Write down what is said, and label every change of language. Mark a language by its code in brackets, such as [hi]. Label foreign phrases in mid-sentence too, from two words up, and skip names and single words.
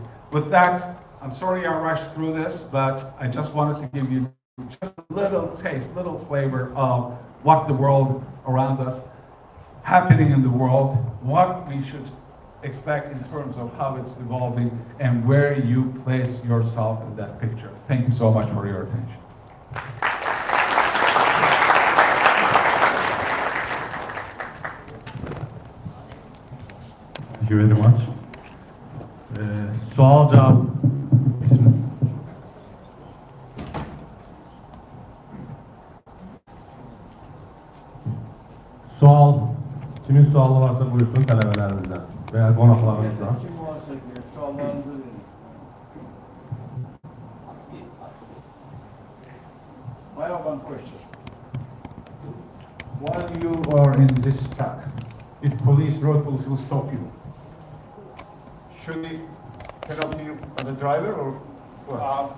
[en] With that, I'm sorry I rushed through this, but I just wanted to give you just a little taste, little flavor of what the world around us, happening in the world, what we should expect in terms of how it's evolving, and where you place yourself in that picture. Thank you so much for your attention. Thank you very much. [az] Sual cevap ismi. Sual, kimin sualı varsa buyursun talebelerimizden veya konaklarımızdan. Kim varsa suallarınızı verin. [en] I have one question. While you are in this truck, if road police will stop you, should he penalty you as a driver or what?